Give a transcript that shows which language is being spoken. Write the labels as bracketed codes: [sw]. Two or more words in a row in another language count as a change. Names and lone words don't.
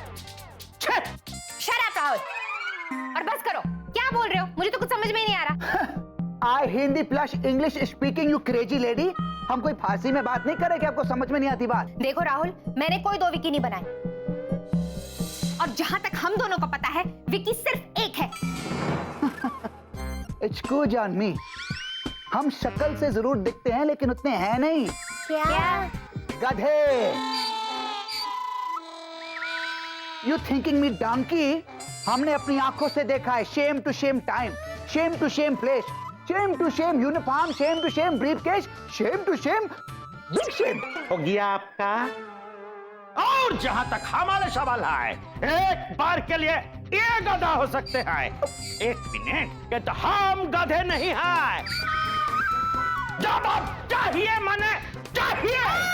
[en] shut up [hi] राहुल, और बस करो। क्या बोल रहे हो? मुझे तो कुछ समझ में ही नहीं आ रहा। [en] I Hindi plus English speaking you crazy lady. [hi] हम कोई फारसी में बात नहीं कर रहे कि आपको समझ में नहीं आती बात। देखो राहुल, मैंने कोई दो विक्की नहीं बनाए, और जहां तक हम दोनों को पता है विक्की सिर्फ एक है। [en] Excuse on me, [hi] हम शक्ल से जरूर दिखते हैं लेकिन उतने हैं नहीं। क्या? [en] गधे। You thinking me donkey? [hi] हमने अपनी आंखों से देखा है। [en] Shame to shame time, shame to shame place, shame to shame uniform, shame to shame briefcase, shame to shame big shame। [hi] हो गया आपका? और जहां तक हमारे सवाल है, एक बार के लिए ये गधा हो सकते हैं, एक मिनट के तो हम गधे नहीं हैं। जवाब चाहिए, मने चाहिए।